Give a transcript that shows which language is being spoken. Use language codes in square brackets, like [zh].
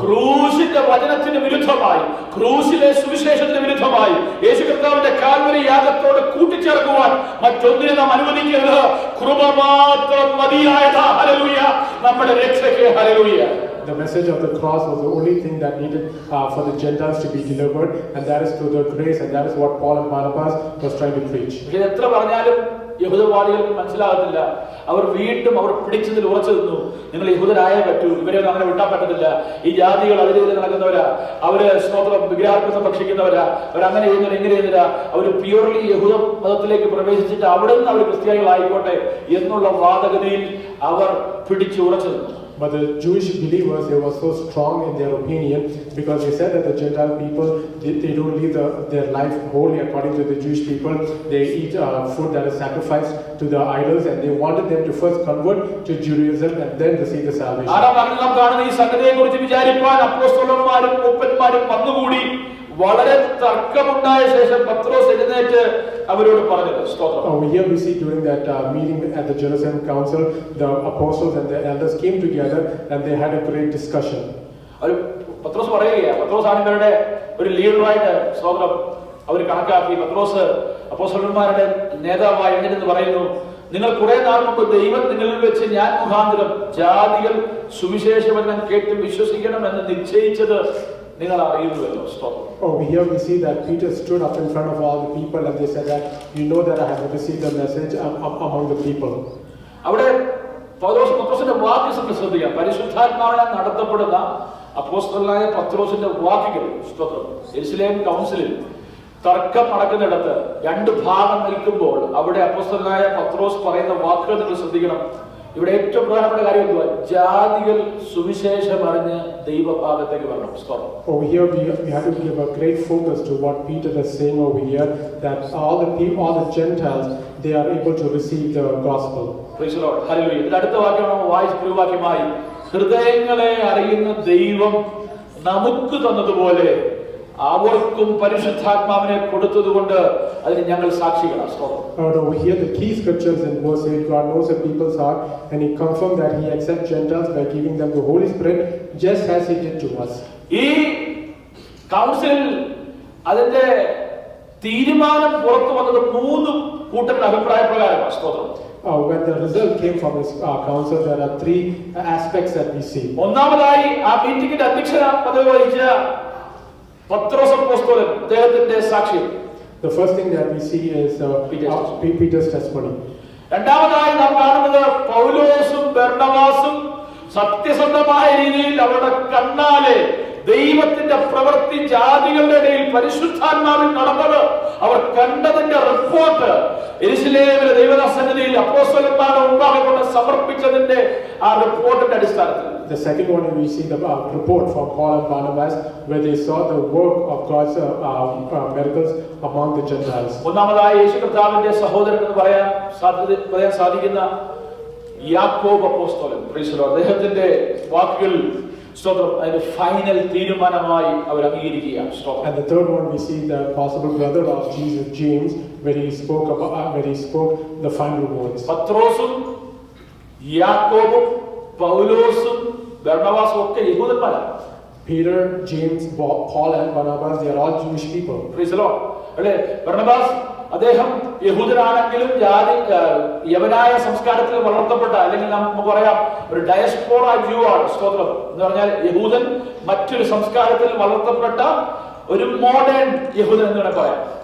[ml] ക്രൂശിന്റെ വചനത്തിന് വിരുദ്ധമായി, ക്രൂശിലെ സുവിശേഷത്തിന് വിരുദ്ധമായി യേശു കർത്താവിന്റെ കാൽവരി യാഗത്തോട് കൂട്ടിച്ചേർക്കുവാൻ മറ്റൊന്നിനെ നാം അനുവദിക്കരുത്. കൃപ മാത്രം മതിയായതാ. ഹല്ലേലൂയ. നമ്മുടെ രക്ഷയ്ക്ക് hallelujah. [en] The message of the cross was the only thing that needed for the Gentiles to be delivered, and that is through the grace, and that is what Paul and Barnabas was trying to preach. [ml] ഇത് എത്ര പറഞ്ഞാലും യഹൂദവാദികൾക്ക് മനസ്സിലാകത്തില്ല. അവർ വീണ്ടും അവർ പിടിച്ചതിൽ ഉറച്ചു നിന്നു. നിങ്ങൾ യഹൂദരായേ പറ്റൂ, ഇവരെ അങ്ങനെ വിട്ടാൻ പറ്റത്തില്ല. ഈ ജാതികൾ അതിലെതിരെ നടക്കുന്നവരാ, അവര് സ്തോത്രം വിഗ്രഹാർപ്പണം ഭക്ഷിക്കുന്നവരാ, അവരങ്ങനെ ചെയ്യുന്നില്ല, ഇങ്ങനെ ചെയ്യുന്നില്ല. അവർ പ്യൂർലി യഹൂദ മതത്തിലേക്ക് പ്രവേശിച്ചിട്ട് അവിടെ നിന്ന് അവർ ക്രിസ്ത്യാനികളായിക്കോട്ടെ എന്നുള്ള വാദഗതിയിൽ അവർ പിടിച്ചു ഉറച്ചു നിന്നു. [en] But the Jewish believers, they were so strong in their opinion because they said that the Gentile people, they don't live their life wholly according to the Jewish people. They eat food that is sacrificed to the idols, and they wanted them to first convert to Judaism and then receive the salvation. [ml] നാം കാണുന്ന ഈ സംഗതിയെക്കുറിച്ച് വിചാരിപ്പാൻ അപ്പോസ്തലന്മാരും മൂപ്പന്മാരും വന്നുകൂടി. വളരെ തർക്കമുണ്ടായ ശേഷം പത്രോസ് എഴുന്നേറ്റ് അവരോട് പറഞ്ഞത് സ്തോത്രം. [en] Here we see during that meeting at the Jerusalem Council, the apostles and the elders came together and they had a great discussion. [ml] പത്രോസ് പറയുകയാണ്, പത്രോസാണ് ഇവരുടെ ഒരു ലീഡറായിട്ട് സ്തോത്രം അവർ കണക്കാക്കി. പത്രോസ് അപ്പോസ്തലന്മാരുടെ നേതാവായി എഴുന്നേറ്റ് പറയുന്നു, നിങ്ങൾ കുറെ നാൾ മുമ്പ് ദൈവം നിങ്ങളിൽ വെച്ച് ഞാൻ മുഖാന്തരം ജാതികൾ സുവിശേഷവചനം കേട്ട് വിശ്വസിക്കണമെന്ന് നിശ്ചയിച്ചത് നിങ്ങൾ അറിയുന്നുവല്ലോ. സ്തോത്രം. [en] Here we see that Peter stood up in front of all the people and they said that you know that I have received the message among the people. [ml] അവിടെ പത്രോസിന്റെ വാക്ക് ശ്രദ്ധിക്കാം. പരിശുദ്ധാത്മാവിനാൽ നടത്തപ്പെടുന്ന അപ്പോസ്തലനായ പത്രോസിന്റെ വാക്കുകൾ സ്തോത്രം. യെരുശലേം കൗൺസിലിൽ തർക്കം നടക്കുന്നിടത്ത് രണ്ട് ഭാഗം നിൽക്കുമ്പോൾ അവിടെ അപ്പോസ്തലനായ പത്രോസ് പറയുന്ന വാക്കുകൾ നിങ്ങൾ ശ്രദ്ധിക്കണം. ഇവിടെ ഏറ്റവും പ്രധാനപ്പെട്ട കാര്യം എന്തുവാ? ജാതികൾ സുവിശേഷം അറിഞ്ഞ് ദൈവഭാഗത്തേക്ക് വരണം. [en] Over here we have to give a great focus to what Peter is saying over here, that all the Gentiles, they are able to receive the gospel. Praise the Lord. Hallelujah. [ml] ഇതിന്റെ അടുത്ത വാക്യം നമ്മൾ വായിച്ച വാക്യമായി, ഹൃദയങ്ങളെ അറിയുന്ന ദൈവം നമുക്ക് തന്നതുപോലെ അവർക്കും പരിശുദ്ധാത്മാവിനെ കൊടുത്തതുകൊണ്ട് അതിന് ഞങ്ങൾ സാക്ഷികളാണ്. [en] Over here the key scriptures in verse 8, God knows the people's heart and he confirmed that he accepts Gentiles by giving them the Holy Spirit just as he did to us. [ml] ഈ council അതിന്റെ തീരുമാനം പുറത്തു വന്നത് മൂന്ന് കൂട്ടരുടെ അഭിപ്രായ പ്രകാരമാണ്. സ്തോത്രം. [en] When the result came from this council, there are three aspects that we see. [ml] ഒന്നാമതായി ആ മീറ്റിംഗിന്റെ അധ്യക്ഷത പദവി വഹിച്ച പത്രോസ് അപ്പോസ്തലൻ അദ്ദേഹത്തിന്റെ സാക്ഷ്യം. [en] The first thing that we see is Peter's testimony. [ml] രണ്ടാമതായി നാം കാണുന്നത് പൗലോസും ബർണബാസും സത്യസന്ധമായ രീതിയിൽ അവരുടെ കണ്ണാലെ ദൈവത്തിന്റെ പ്രവൃത്തി ജാതികളുടെ ഇടയിൽ പരിശുദ്ധാത്മാവിൽ നടന്നത് അവർ കണ്ടതിന്റെ റിപ്പോർട്ട് യെരുശലേമിലെ ദൈവസന്നിധിയിൽ അപ്പോസ്തലന്മാരുടെ മുമ്പാകെ കൊണ്ട് സമർപ്പിച്ചതിന്റെ ആ റിപ്പോർട്ടിന്റെ അടിസ്ഥാനത്തിൽ. [en] The second one, we see the report from Paul and Barnabas where they saw the work of God's miracles among the Gentiles. [ml] ഒന്നാമതായി യേശു കർത്താവിന്റെ സഹോദരൻ എന്ന് പറയാൻ സാധിക്കുന്ന യാക്കോബ് അപ്പോസ്തലൻ, അദ്ദേഹത്തിന്റെ വാക്കുകൾ സ്തോത്രം അതിന്റെ ഫൈനൽ തീരുമാനമായി അവർ അംഗീകരിക്കുകയാണ്. [en] And the third one, we see the possible brother of Jesus, James, where he spoke the final words. [ml] പത്രോസും യാക്കോബും പൗലോസും ബർണബാസും ഒക്കെ യഹൂദന്മാരാണ്. [en] Peter, James, Paul and Barnabas, they are all Jewish people. Praise the Lord. അല്ലേ? [ml] Barnabas അദ്ദേഹം യഹൂദനാണെങ്കിലും യവനായ സംസ്കാരത്തിൽ വളർത്തപ്പെട്ട, അല്ലെങ്കിൽ നമുക്ക് പറയാം ഒരു ഡയസ്പോറ ജൂ ആണ്. സ്തോത്രം. എന്ന് പറഞ്ഞാൽ യഹൂദൻ മറ്റൊരു സംസ്കാരത്തിൽ വളർത്തപ്പെട്ട ഒരു മോഡേൺ യഹൂദൻ എന്ന് വേണം പറയാം.